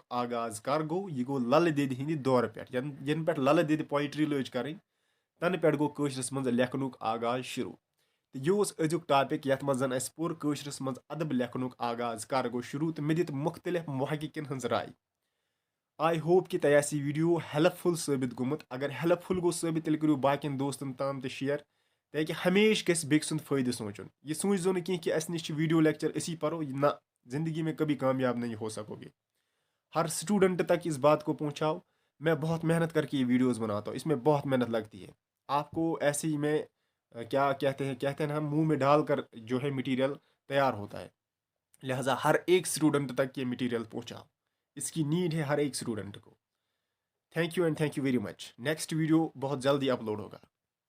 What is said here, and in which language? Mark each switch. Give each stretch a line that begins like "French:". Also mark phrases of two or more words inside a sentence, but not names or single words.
Kashmiri: آغاز کر گوٚو یہِ گوٚو للہٕ دٮ۪دِ ہِنٛدِ دورٕ پٮ۪ٹھ ینہٕ پٮ۪ٹھ للہٕ دٮ۪دِ پویٹری لٲج کرٕنۍ تنہٕ پٮ۪ٹھ گوٚو کٲشرس منٛز لیکھنُک آغاز شروٗع تہٕ یہِ اوس أزیُک ٹاپِک یتھ منٛز زن اسہِ پوٚر کٲشرس منٛز ادب لیکھنُک آغاز کر گوٚو شروٗع تہٕ مےٚ دِتھ مُختٔلِف محققن ہٕنٛز راے
English: I hope
Kashmiri: کہِ تۄہہِ آسہِ یہِ ویٖڈیو ہیلٕپ فُل ثٲبِت گوٚمُت اگر ہیلٕپ فُل گوٚو ثٲبِت تیٚلہِ کٔرِو باقین دوستن تام تہِ شِیر تاکہِ ہمیشہٕ گژھِ بیٚکہِ سُنٛد فٲیدٕ سونٛچُن یہِ سوٗنٛچزیو نہٕ کینٛہہ کہِ اسہِ نِش چھِ ویٖڈیو لیکچر أسی پرو نہ
Hindi: जिंदगी में कभी कामयाब नहीं हो सकोगे हर स्टूडेंट तक इस बात को पहुंचाओ मैं बहुत मेहनत करके ये वीडियोस बनाता हूँ इसमें बहुत मेहनत लगती है आपको ऐसे ही में क्या कहते हैं हम मुंह में डालकर जो है मटेरियल तैयार होता है लिहाजा हर एक स्टूडेंट तक ये मटेरियल पहुंचाओ इसकी नीड है हर एक स्टूडेंट को
English: thank you and thank you very much next video
Hindi: बहुत जल्दी अपलोड होगा